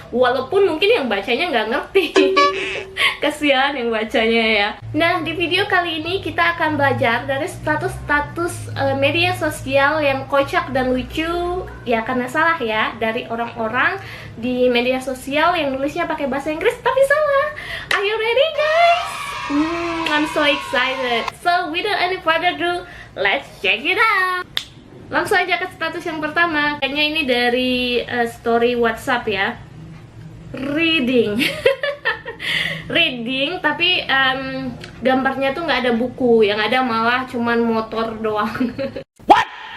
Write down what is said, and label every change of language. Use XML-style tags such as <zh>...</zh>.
<id>Walaupun mungkin yang bacanya nggak ngerti. Kasihan yang bacanya ya. Nah di video kali ini kita akan belajar dari status-status media sosial yang kocak dan lucu. Ya karena salah ya, dari orang-orang di media sosial yang nulisnya pakai bahasa Inggris tapi salah.</id> <en>Are you ready guys? I'm so excited. So without any further ado, let's check it out.</en> <id>Langsung aja ke status yang pertama. Kayaknya ini dari story WhatsApp ya. Reading. Reading tapi gambarnya tuh nggak ada buku, yang ada malah cuman motor doang.</id> <en>What?</en>